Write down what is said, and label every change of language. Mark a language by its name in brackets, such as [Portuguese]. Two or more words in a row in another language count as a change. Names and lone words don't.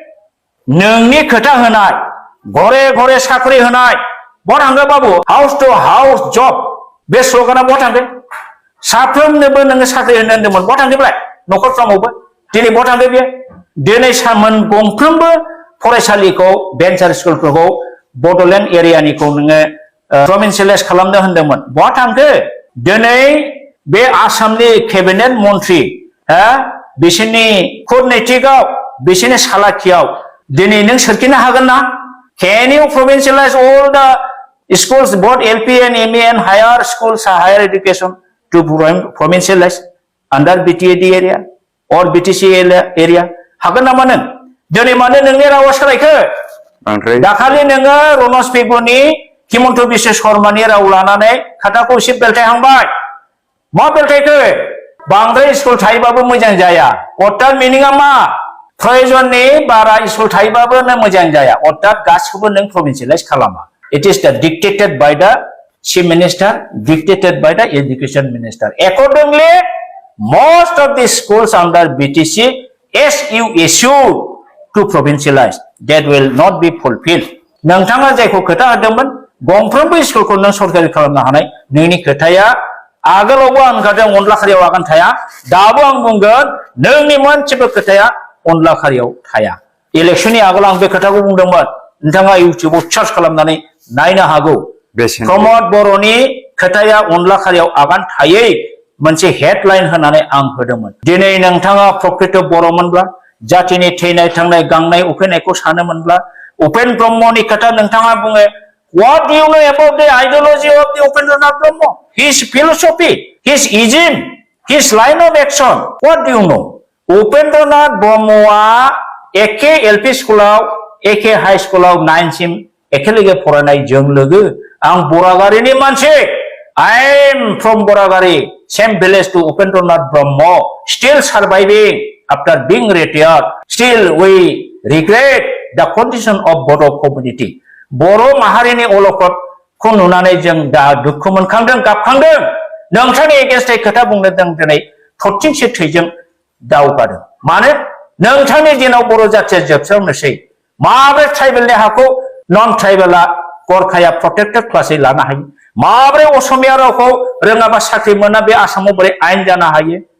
[Bodo] नोंनि खोथा होनाय घरे घरे साख्रि होनाय बहा थांगोन बाबु [English] house to house [Bodo] जब बे स्लगाना बहा थांगोन साफ्रोमनोबो नोङो साख्रि होनो होनदोंमोन बहा थांदोंब्लाय नखरफ्रामावबो दिनै बहा थांदों बेयो दिनै सामोन गंफ्रोमबो फरायसालिखौ भेन्सार स्कुलफोरखौ बड'लेण्ड एरियानिखौ नोङो प्रभिन्सियेलाइज खालामनो होनदोंमोन बहा थांखो दिनै बे आसामनि केबिनेट मन्त्रि बिसोरनि कुटनैतिकआव बिसोरनि सालाखियाव दिनै नों सोरखिनो हागोन ना [English] Can you provincialize all the schools both LP and ME and higher schools higher education to provincialize under BTAD area or BTC area [Bodo] हागोन नामा नों दिनै मानो नोंनि रावा सोलायखो दाखालि नोङो रनज पेगुनि हिमन्त बिश्व शर्मानि राव लानानै खोथाखौ एसे बेलथायहांबाय मा बेलथायखो बांद्राय स्कुल थायोबाबो मोजां जाया अर्थात मिनिङा मा प्रयोजननि बारा स्कुल थायोबाबो मोजां जाया अर्थात गासिखौबो नों प्रभिन्सियेलाइज खालामा [English] it is the dictated by the chief minister dictated by the education minister accordingly most of the schools under BTC as you issue to provincialize that will not be fulfilled [Bodo] नोंथाङा जायखौ खोथा होदोंमोन गंफ्रोमबो स्कुलखौ नों सरकारि खालामनो हानाय नोंनि खोथाया आगोलावबो आं होनखादों अनला खारियाव आगान थाया दाबो आं बुंगोन नोंनि मोनसेबो खोथाया अनला खारियाव थाया इलेक्शननि आगोल आं बे खोथाखौ बुंदोंमोन नोंथाङा इउटिउबाव सार्च खालामनानै नायनो हागौ प्रमद बर'नि खोथाया अनला खारियाव आगान थायै मोनसे हेडलाइन होनानै आं होदोंमोन दिनै नोंथाङा प्रकृत बर'मोनब्ला जातिनि थैनाय थांनाय गांनाय उखैनायखौ सानोमोनब्ला उपेन ब्रह्मनि खोथा नोंथाङा बुङो [English] what do you know about the ideology of the Upendranath Brahma his philosophy his ism his line of action what do you know Upendranath Brahma [Bodo] एखे एलपी स्कुलाव एखे हाई स्कुलाव 9 सिम एखेलगे फरायनाय जों लोगो आं बरागारिनि मानसि [English] I am from Boragari same village to Upendranath Brahma still surviving after being retired still we regret the condition of Bodo community [Bodo] बर' माहारिनि अलखदखौ नुनानै जों दा दुखु मोनखांदों गाबखांदों नोंथांनि एगेन्स्टै खोथा बुंनो जों दिनै थरथिंसे थैजों दावगादों मानो नोंथांनि दिनाव बर' जाथिया जोबस्रांनोसै माब्रै ट्राइबेलनि हाखौ नन ट्राइबेला गरखाया प्रटेक्टेड क्लासै लानो हायो माब्रै असमिया रावखौ रोङाबा साख्रि मोना बे आसामाव बोरै आयेन जानो हायो